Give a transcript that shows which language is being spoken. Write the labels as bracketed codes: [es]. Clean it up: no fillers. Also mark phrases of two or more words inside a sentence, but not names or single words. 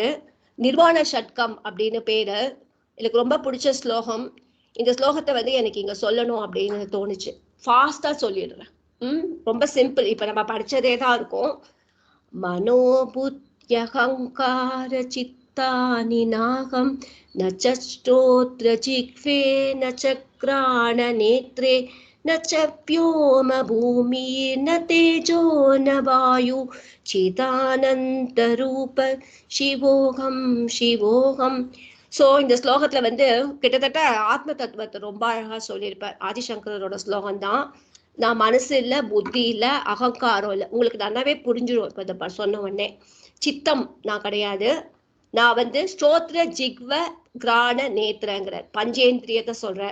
[ta] நிர்வாண ஷட்கம் அப்படின்னு பேரு. எனக்கு ரொம்ப பிடிச்ச ஸ்லோகம். இந்த ஸ்லோகத்தை வந்து எனக்கு இங்க சொல்லணும் அப்படின்னு தோணுச்சு. ஃபாஸ்டா சொல்லிடுறேன். ரொம்ப சிம்பிள். இப்ப நம்ம படிச்சதே தான் இருக்கும். [sa] मनोबुद्ध्यहङ्कार चित्त हस्तानि नाहं न च श्रोत्रजिह्वे न च घ्राणनेत्रे न च व्योम भूमिर्न तेजो न वायु चिदानन्तरूप शिवोऽहं शिवोऽहम्. [ta] ஸோ இந்த ஸ்லோகத்துல வந்து கிட்டத்தட்ட ஆத்ம தத்துவத்தை ரொம்ப அழகா சொல்லியிருப்பார். ஆதிசங்கரோட ஸ்லோகம் தான். நான் மனசு இல்ல, புத்தி இல்ல, அகங்காரம் இல்லை. உங்களுக்கு நல்லாவே புரிஞ்சிடும் இப்ப இதை சொன்ன உடனே. சித்தம் நான் கிடையாது. நான் வந்து [sa] श्रोत्र जिह्व घ्राण [ta] நேத்திரங்கிற பஞ்சேந்திரியத்தை சொல்றேன்.